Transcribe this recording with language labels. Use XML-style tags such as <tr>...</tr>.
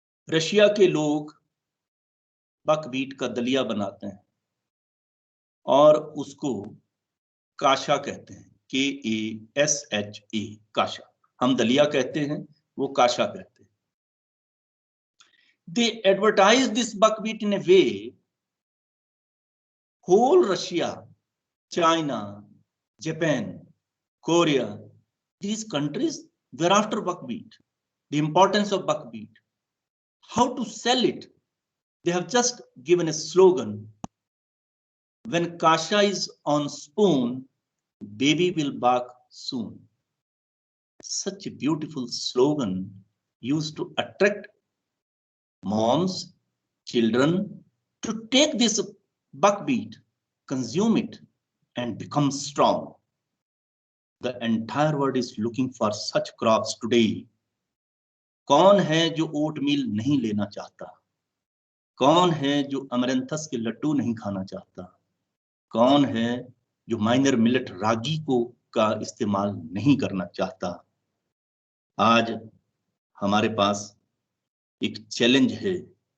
<hi>Russia के लोग buckwheat का दलिया बनाते हैं और उसको काशा कहते हैं, KASHA, काशा। हम दलिया कहते हैं, वो काशा कहते हैं।</hi> <en>They advertise this buckwheat in a way whole Russia, China, Japan, Korea, these countries were after buckwheat, the importance of buckwheat, how to sell it. They have just given a slogan: when kasha is on spoon, baby will bark soon. Such a beautiful slogan used to attract moms, children to take this buckwheat, consume it, and become strong. The entire world is looking for such crops today.</en> <hi>कौन है जो ओट मील नहीं लेना चाहता? कौन है जो amaranthus के लड्डू नहीं खाना चाहता? कौन है जो माइनर मिलेट रागी को का इस्तेमाल नहीं करना चाहता? आज हमारे पास एक चैलेंज है।</hi>